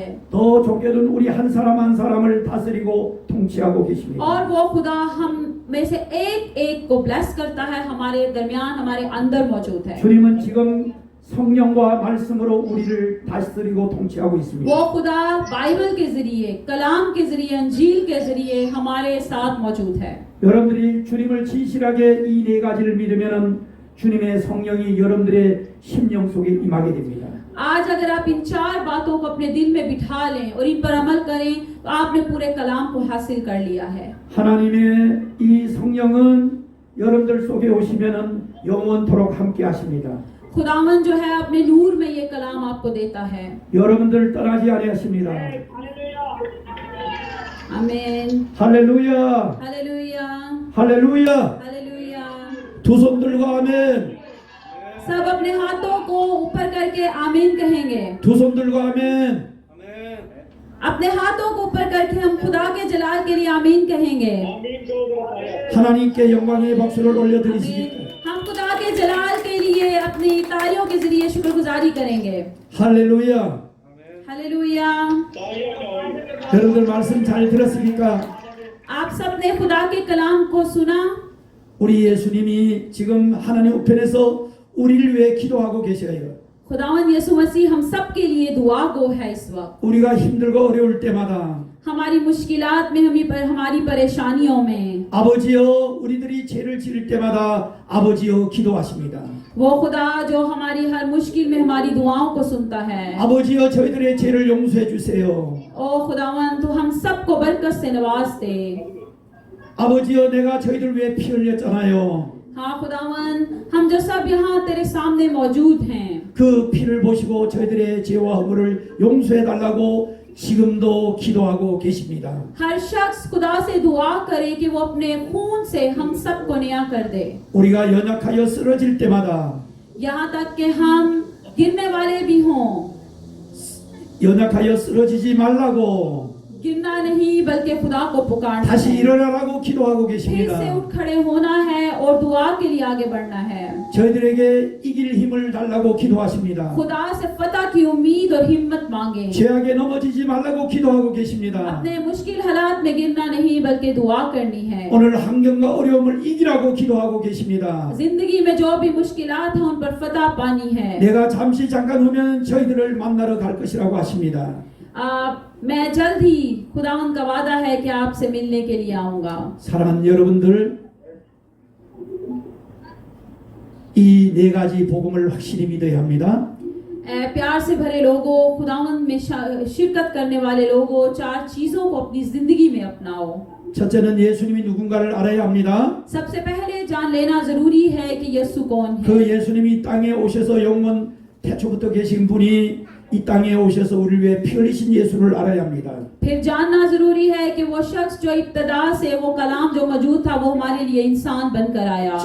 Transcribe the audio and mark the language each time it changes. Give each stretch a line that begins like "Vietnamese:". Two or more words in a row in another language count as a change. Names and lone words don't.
Korean: 더 좁게는 우리 한 사람 한 사람을 다스리고 통치하고 계십니다.
Hindi: और वो खुदा हम में से एक एक को ब्लेस करता है, हमारे दरमियान हमारे अंदर मौजूद है।
Korean: 주님은 지금 성령과 말씀으로 우리를 다스리고 통치하고 있습니다.
Hindi: वो खुदा बाइबल के जरिए, कलाम के जरिए, अंजील के जरिए हमारे साथ मौजूद है।
Korean: 여러분들이 주님을 진실하게 이 네 가지를 믿으면 주님의 성령이 여러분들의 심령 속에 임하게 됩니다.
Hindi: आज अगर आप इन चार बातों को अपने दिल में बिठा लें और इन पर अमल करें तो आपने पूरे कलाम को हासिल कर लिया है।
Korean: 하나님의 이 성령은 여러분들 속에 오시면은 영원토록 함께 하십니다.
Hindi: खुदावन जो है अपने नूर में ये कलाम आपको देता है।
Korean: 여러분들 떠나지 아니하십니다.
Hindi: आमीन।
Korean: 할렐루야.
Hindi: हालेलुया,
Korean: 할렐루야.
Hindi: हालेलुया।
Korean: 두 손 들고 아멘.
Hindi: सब अपने हाथों को ऊपर करके आमीन कहेंगे।
Korean: 두 손 들고 아멘.
Hindi: अपने हाथों को ऊपर करके हम खुदा के जलाल के लिए आमीन कहेंगे।
Korean: 하나님께 영광의 박수를 올려드리시기.
Hindi: हम खुदा के जलाल के लिए अपनी तालियों के जरिए शुक्रगुजारी करेंगे।
Korean: 할렐루야.
Hindi: हालेलुया।
Korean: 여러분들 말씀 잘 들었습니까?
Hindi: आप सबने खुदा के कलाम को सुना।
Korean: 우리 예수님이 지금 하나님 우편에서 우리를 위해 기도하고 계셔요.
Hindi: खुदावन यीशु मसीह हम सब के लिए दुआ गो है इस वक्त।
Korean: 우리가 힘들고 어려울 때마다
Hindi: हमारी मुश्किलात में, हमारी परेशानियों में
Korean: 아버지여 우리들이 죄를 지을 때마다 아버지여 기도하십니다.
Hindi: वो खुदा जो हमारी हर मुश्किल में हमारी दुआओं को सुनता है।
Korean: 아버지여 저희들의 죄를 용서해 주세요.
Hindi: ओ खुदावन तो हम सबको बरकत से नवाज दे।
Korean: 아버지여 내가 저희들 위해 피 흘렸잖아요.
Hindi: हाँ खुदावन, हम जो सब यहाँ तेरे सामने मौजूद हैं,
Korean: 그 피를 보시고 저희들의 죄와 허물을 용서해 달라고 지금도 기도하고 계십니다.
Hindi: हर शख्स खुदा से दुआ करे कि वो अपने खून से हम सबको नया कर दे।
Korean: 우리가 연약하여 쓰러질 때마다
Hindi: यहाँ तक कि हम गिरने वाले भी हों,
Korean: 연약하여 쓰러지지 말라고
Hindi: गिरना नहीं बल्कि खुदा को पुकारना
Korean: 다시
Hindi: है।
Korean: 일어나라고 기도하고
Hindi: फिर से
Korean: 계십니다.
Hindi: उठ खड़े होना है और दुआ के लिए आगे बढ़ना है।
Korean: 저희들에게 이길 힘을 달라고 기도하십니다.
Hindi: खुदा से फतह की उम्मीद और हिम्मत मांगे।
Korean: 죄악에 넘어지지 말라고 기도하고 계십니다.
Hindi: अपने मुश्किल हालात में गिरना नहीं बल्कि दुआ करनी है।
Korean: 오늘 환경과 어려움을 이기라고 기도하고 계십니다.
Hindi: जिंदगी में जो भी मुश्किलात हैं उन पर फतह पानी है।
Korean: 내가 잠시 잠깐 후면 저희들을 만나러 갈 것이라고 하십니다.
Hindi: मैं जल्द ही खुदावंद का वादा है कि आपसे मिलने के लिए आऊंगा।
Korean: 사랑하는 여러분들, 이 네 가지 복음을 확실히 믿어야 합니다.
Hindi: प्यार से भरे लोगों, खुदावंद में शिरकत करने वाले लोगों, 4 चीजों को अपनी जिंदगी में अपनाओ।
Korean: 첫째는 예수님이 누군가를 알아야 합니다.
Hindi: सबसे पहले जान लेना जरूरी है कि यीशु कौन है।
Korean: 그 예수님이 이 땅에 오셔서 영원 태초부터 계신 분이 이 땅에 오셔서 우리를 위해 피 흘리신 예수를 알아야 합니다.
Hindi: फिर जानना जरूरी है कि वो शख्स जो इब्तदा से वो कलाम जो मौजूद था वो हमारे लिए इंसान बनकर आया।